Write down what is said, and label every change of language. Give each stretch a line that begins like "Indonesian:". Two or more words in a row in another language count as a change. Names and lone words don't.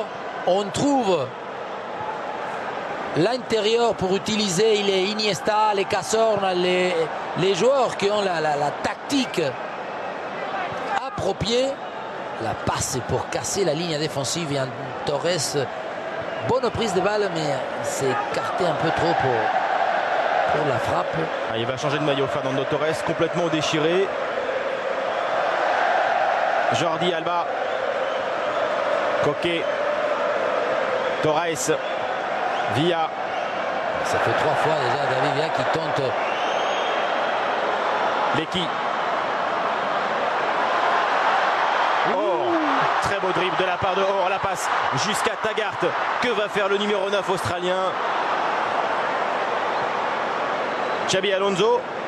French: On trouve l'intérieur pour utiliser les Iniesta, les Cazorla, les joueurs qui ont la tactique appropriée. La passe est pour casser la ligne défensive. Et Torres, bonne prise de balle, mais s'est écarté un peu trop pour la frappe. Ah, il va changer de maillot, Fernando Torres, complètement déchiré. Jordi Alba. Koke. Torres. Villa. Ça fait 3 fois déjà David Villa qui tente. Lecky. Oh, très beau dribble de la part de Or, la passe jusqu'à Taggart. Que va faire le numéro 9 australien? Xabi Alonso.